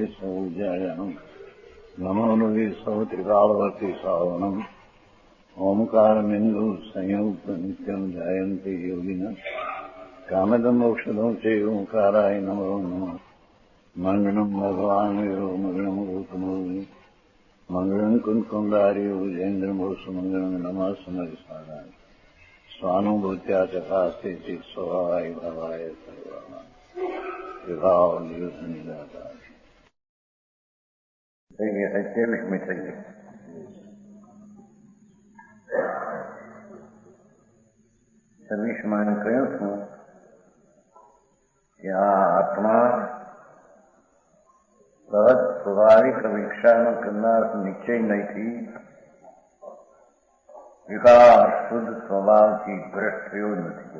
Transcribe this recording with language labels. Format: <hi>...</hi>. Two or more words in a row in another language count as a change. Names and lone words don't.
<sa>सौजयानम् नमो लोये सौत्रिकालवर्ति सावनम् ओंकारमिन्दु संयुक्त नित्यम् जायन्ते योगिनः कामदमोक्षदं च ओंकाराय नमो नमः मङ्गलम् भगवान् वीरो मङ्गलम् गौतमोऽग्नि मङ्गलम् कुन्कुण्डार्यो विजेन्द्रमोसुमङ्गलम् नमः समरिसाराय स्वानुभूत्या चकास्ते चित् स्वभावाय भावाय सर्वाणाम् विभाव नियुद्धनिदाताय</sa> <hi>लक्ष्मी चाहिए</hi> <gu>સમીક્ષમાં કહ્યું છું કે આ આત્મા સહજ સ્વાભાવિક અપેક્ષાનો કરનાર નિશ્ચય નથી વિકાર શુદ્ધ સ્વભાવથી ભ્રષ્ટ થયો નથી.</gu>